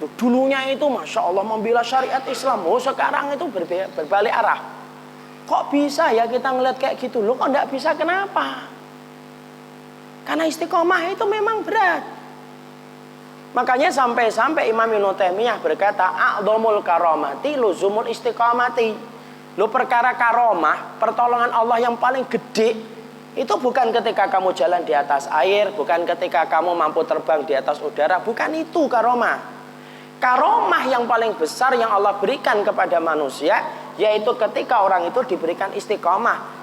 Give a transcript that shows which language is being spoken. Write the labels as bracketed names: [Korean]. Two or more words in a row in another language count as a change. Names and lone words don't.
[Indonesian] Dulunya itu [Arabic] Masya Allah [Indonesian] membela syariat Islam. Oh sekarang itu berbalik arah. Kok bisa ya kita ngeliat kayak gitu? Loh kok nggak bisa, kenapa? Karena istiqomah itu memang berat. Makanya sampai Imam Ibnu Taimiyah berkata, [Arabic] a'dhamul karamati luzumul istiqomati. [Indonesian] Lo perkara karomah, pertolongan Allah yang paling gede itu bukan ketika kamu jalan di atas air, bukan ketika kamu mampu terbang di atas udara, bukan itu karomah. Karomah yang paling besar yang Allah berikan kepada manusia yaitu ketika orang itu diberikan istiqomah.